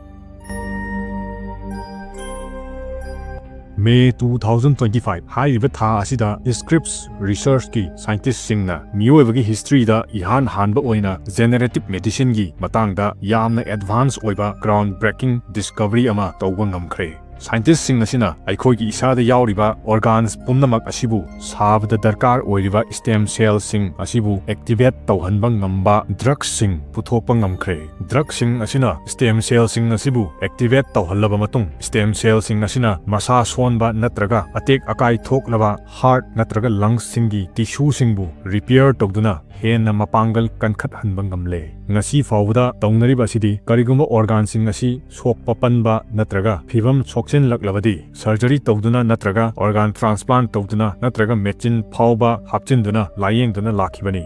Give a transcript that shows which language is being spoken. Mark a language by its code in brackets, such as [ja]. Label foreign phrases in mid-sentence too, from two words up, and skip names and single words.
[mni] May 2025 hairiba tha asida Scripps Research ki scientists singna mioibagi history da ihan hanba oina [en] generative medicine [mni] gi matangda yamna advance oiba [en] groundbreaking discovery [mni] ama tawba ngamkhre. Scientists sing nasina aikoigi isada yauriba organs pumnamak asibu sabda darkar oiriba [en] stem cells [mni] sing asibu activate tawhanba ngamba drugs sing puthokpa ngamkhre. Drugs sing asina [en] stem cells [mni] sing asibu activate tawhallaba matung [en] stem cells [mni] sing asina masa sonba natraga atek akai thoklaba heart natraga lungs singi tissue singbu repair tawduna henna mapangal kankhat hanba ngamle. Ngasi fawda tawnariba asidi karigumba organ sing asi sokpa panba natraga phibam sokchen laklabadi surgery tawduna natraga [en] organ transplant [mni] tawduna natraga machine phawba hapchinduna layengduna lakhibani.